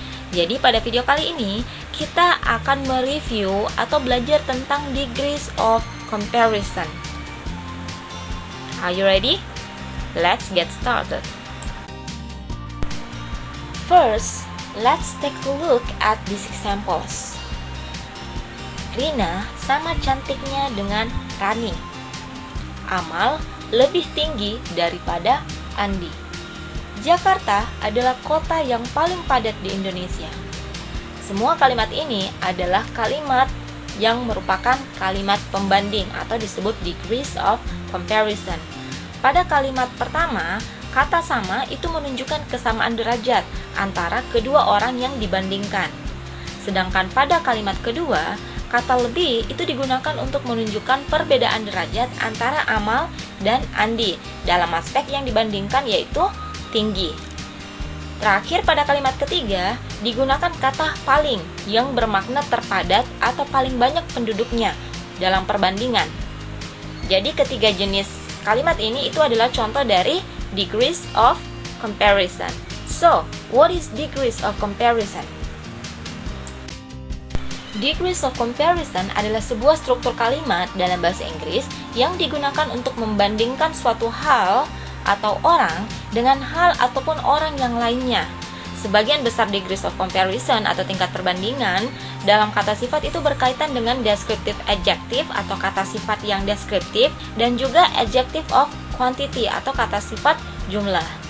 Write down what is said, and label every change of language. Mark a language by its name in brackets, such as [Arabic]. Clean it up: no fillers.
[Indonesian] Jadi pada video kali ini, kita akan mereview atau belajar tentang degrees of comparison. [English] Are you ready? Let's get started. First, let's take a look at these examples. [Indonesian] Rina sama cantiknya dengan Rani. Amal lebih tinggi daripada Andi. Jakarta adalah kota yang paling padat di Indonesia. Semua kalimat ini adalah kalimat yang merupakan kalimat pembanding atau disebut degrees of comparison. Pada kalimat pertama, kata sama itu menunjukkan kesamaan derajat antara kedua orang yang dibandingkan. Sedangkan pada kalimat kedua, kata lebih itu digunakan untuk menunjukkan perbedaan derajat antara Amal dan Andi dalam aspek yang dibandingkan yaitu tinggi. Terakhir pada kalimat ketiga, digunakan kata paling yang bermakna terpadat atau paling banyak penduduknya dalam perbandingan. Jadi ketiga jenis kalimat ini itu adalah contoh dari degrees of comparison. [English] So, what is degrees of comparison? [Indonesian] Degrees of comparison adalah sebuah struktur kalimat dalam bahasa Inggris yang digunakan untuk membandingkan suatu hal atau orang dengan hal ataupun orang yang lainnya. Sebagian besar degrees of comparison atau tingkat perbandingan dalam kata sifat itu berkaitan dengan descriptive adjective atau kata sifat yang deskriptif dan juga adjective of quantity atau kata sifat jumlah.